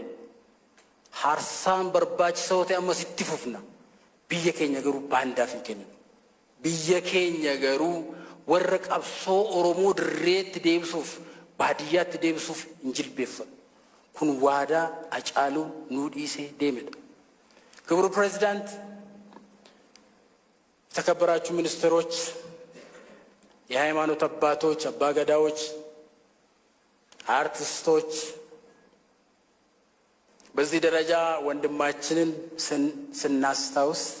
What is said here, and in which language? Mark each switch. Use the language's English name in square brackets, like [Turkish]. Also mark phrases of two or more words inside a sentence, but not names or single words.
[Oromo] Haarsaan barbaachisaa ta'e ammas itti fufna. Biyya keenya garuu baandaaf hin kenninu. Biyya keenya garuu warra qabsoo Oromoo dirreetti deebisuuf, baadiyyaatti deebisuuf hin jilbeeffatu. Kun waadaa Hacaaluun nuu dhiisee deemedha. [Amharic] ክቡር ፕሬዝዳንት፣ የተከበራችሁ ሚኒስትሮች፣ የሃይማኖት አባቶች፣ አባገዳዎች፣ አርቲስቶች፣ በዚህ ደረጃ ወንድማችንን ስናስታውስ